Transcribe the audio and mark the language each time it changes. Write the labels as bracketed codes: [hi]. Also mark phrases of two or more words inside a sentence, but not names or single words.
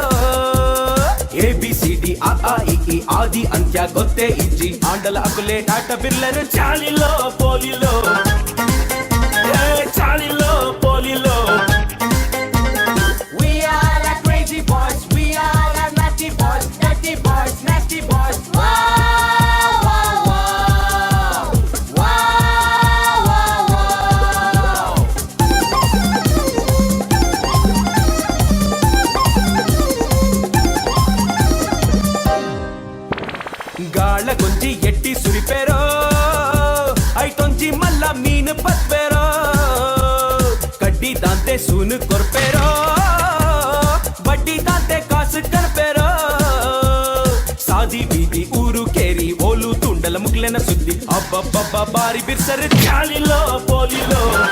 [tcy] ABCD RIE ಆದಿ ಅಂತ್ಯ ಗೊತ್ತೇ ಇಜ್ಜಿ ಆಂಡಲ ಅಕುಲೆ ಟಾಟ ಬಿರ್ಲರು ಚಾಲಿಲೋ ಪೋಲಿಲೋ ಚಾಲಿಲೋ ಪೋಲಿಲೋ [en] We are like crazy boys, we are like nasty boys, dirty boys, nasty boys. Wow, wow, wow, wow, wow, wow. [tcy] ಗಾಳ ಗೊಂಜಿ ಎಟ್ಟಿ ಸುರಿಪೇರೋ ಐತೊಂಜಿ ಮಲ್ಲ ಮೀನು ಪತ್ಪೇರೋ ಕಡ್ಡಿ ದಾಂತೆ ಸೂನು ಕೊರ್ಪೇರೋ ಬಡ್ಡಿ ದಾಂತೆ ಕಾಸು ಕರ್ಪೇರೋ ಸಾದಿ ಬೀದಿ ಊರು ಕೇರಿ ಓಲು ತುಂಡಲ ಮುಗ್ಲೆನ ಸುದ್ದಿ ಅಬ್ಬಬ್ಬಬ್ಬ ಬಾರಿ ಬಿರ್ಸರು ಚಾಲಿಲೋ ಪೋಲಿಲೋ